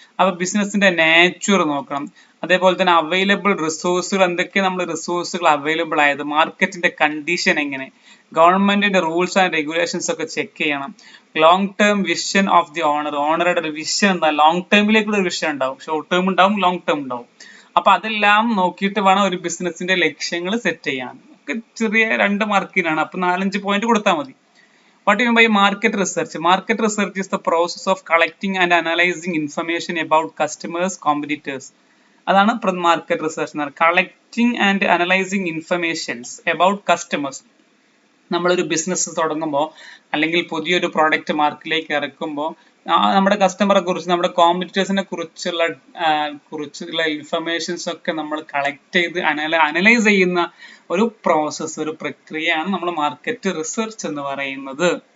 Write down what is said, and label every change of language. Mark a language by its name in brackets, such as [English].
[Malayalam] അപ്പൊ ബിസിനസിന്റെ നേച്ചർ നോക്കണം, അതേപോലെ തന്നെ അവൈലബിൾ റിസോഴ്സുകൾ, എന്തൊക്കെ നമ്മൾ റിസോഴ്സുകൾ അവൈലബിൾ ആയത്, മാർക്കറ്റിന്റെ കണ്ടീഷൻ എങ്ങനെ, ഗവൺമെന്റിന്റെ റൂൾസ് ആൻഡ് റെഗുലേഷൻസ് ഒക്കെ ചെക്ക് ചെയ്യണം. Long term vision of the ഓണറുടെ ഒരു വിഷൻ എന്താ? ലോങ് ടേമിലേക്കുള്ള ഒരു വിഷൻ ഉണ്ടാവും, ഷോർട്ട് ടേം ഉണ്ടാവും, ലോങ് ടേം ഉണ്ടാവും. അപ്പൊ അതെല്ലാം നോക്കിയിട്ട് വേണം ഒരു ബിസിനസിന്റെ ലക്ഷ്യങ്ങൾ സെറ്റ് ചെയ്യാൻ. ഒക്കെ ചെറിയ 2 മാർക്കിനാണ്, അപ്പൊ 4-5 പോയിന്റ് കൊടുത്താൽ മതി. [English] What do you mean by market research? Market research is the process of collecting and analyzing information about customers, competitors. [Malayalam] അതാണ് മാർക്കറ്റ് റിസർച്ച് എന്ന് പറയുന്നത്. [English] Collecting and analysing informations about customers. [Malayalam] നമ്മളൊരു ബിസിനസ് തുടങ്ങുമ്പോൾ അല്ലെങ്കിൽ പുതിയൊരു പ്രോഡക്റ്റ് മാർക്കറ്റിലേക്ക് ഇറക്കുമ്പോൾ നമ്മുടെ കസ്റ്റമറെ കുറിച്ച്, നമ്മുടെ കോമ്പറ്റീറ്റേഴ്സിനെ കുറിച്ചുള്ള ഇൻഫർമേഷൻസ് ഒക്കെ നമ്മൾ കളക്ട് ചെയ്ത് അനലൈസ് ചെയ്യുന്ന ഒരു പ്രോസസ്സ്, ഒരു പ്രക്രിയയാണ് നമ്മൾ മാർക്കറ്റ് റിസർച്ച് എന്ന് പറയുന്നത്.